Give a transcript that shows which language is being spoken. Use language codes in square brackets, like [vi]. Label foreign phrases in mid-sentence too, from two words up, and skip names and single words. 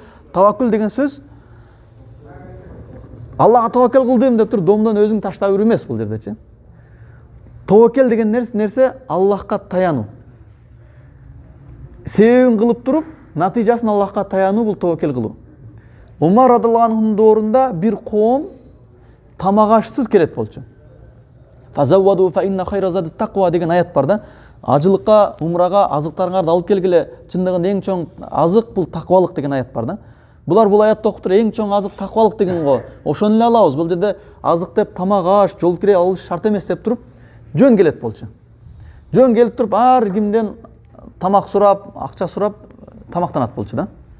[ky] Таваккул деген сөз Аллага таваккул кылдым деп туруп домдон өзүң таштап жүрүү эмес бул жердечи. Таваккул деген нерсе Аллахка таянуу. Себебин кылып туруп, натыйжасын Аллахка таянуу бул таваккул кылуу. Умар радыйаллаху анхунун доорунда бир коом тамак ашсыз келет болчу. [ar] فتزودوا فإن خير الزاد التقوى [ky] деген аят бар да. Ажылыкка, умрага азыктарыңарды алып келгиле. Чындыгында эң чоң азык бул таквалык деген аят бар да. Булар бул аятты окуп туруп эң чоң азык таквалык деген го. Ошону эле алабыз. Бул жерде азык деп тамак аш, жол кире алыш шарт эмес деп туруп жөн келет болчу. Жөн келип туруп ар кимден тамак сурап, акча сурап тамактанат болчу да.